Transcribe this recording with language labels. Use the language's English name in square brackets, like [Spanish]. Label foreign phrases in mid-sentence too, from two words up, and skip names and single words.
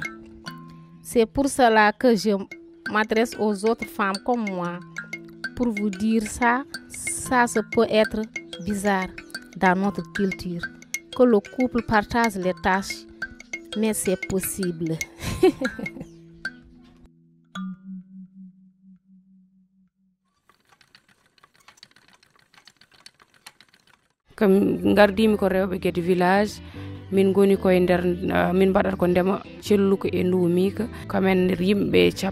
[French] C'est pour cela que je m'adresse aux autres femmes comme moi pour vous dire ça. Ça peut être bizarre dans notre culture, que le couple partage les tâches, mais c'est possible. [Fula] kam gardimi ko rewɓe Guédé village min goni koye nder min mbaɗata ko ndema celluko e ndumika kamen yimɓe